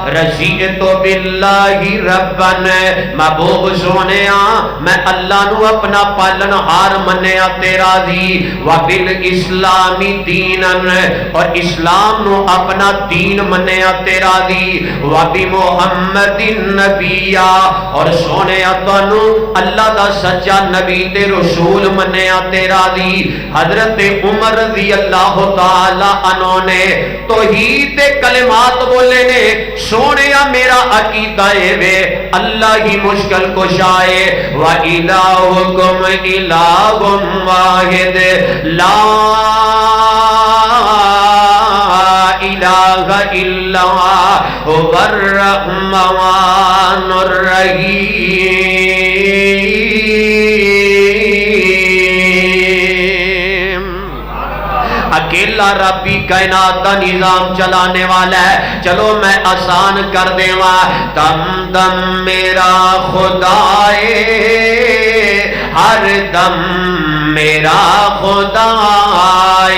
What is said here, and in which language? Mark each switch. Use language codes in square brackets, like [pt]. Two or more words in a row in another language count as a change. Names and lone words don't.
[ar] رضیت باللہ ربن، [pa] محبوب سونیا میں اللہ نو اپنا پالن ہار منیا تیرا دی، [ar] و بالاسلام دینا، [pa] اور اسلام نو اپنا دین منیا تیرا دی، [ar] و بمحمد نبیا، [pa] اور سونیا تانو اللہ دا سچا نبی تے رسول منیا تیرا دی. حضرت عمر [ar] رضی اللہ تعالی عنہ [pa] نے توحید کلمات بولے نے سونیا میرا عقیدہ وے اللہ ہی مشکل کشائے. [ar] وَإِلَٰهُكُمْ إِلَٰهٌ وَاحِدٌ لَا إِلَٰهَ إِلَّا هُوَ الرَّحْمَٰنُ الرَّحِيمُ. [ur] اکیلا رب ہی کائنات کا نظام چلانے والا ہے. [pa] چلو میں آسان کر دیواں. دم دم میرا خدائے، ہر دم میرا خدائے.